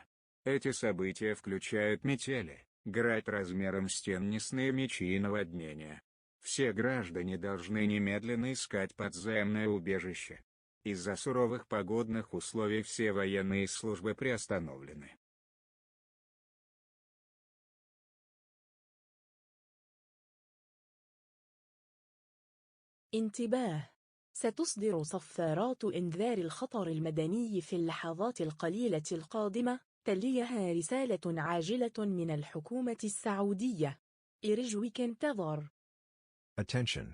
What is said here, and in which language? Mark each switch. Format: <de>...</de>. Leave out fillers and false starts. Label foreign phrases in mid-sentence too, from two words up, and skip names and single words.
<ru>Эти события включают метели, град размером с теннисные мячи и наводнения. Все граждане должны немедленно искать подземное убежище. Из-за суровых погодных условий все военные службы приостановлены.</ru> <ar>انتباه! ستصدر صفارات إنذار الخطر المدني في اللحظات القليلة القادمة، تليها رسالة عاجلة من الحكومة السعودية. إرجوك انتظر.</ar> <en>Attention!</en>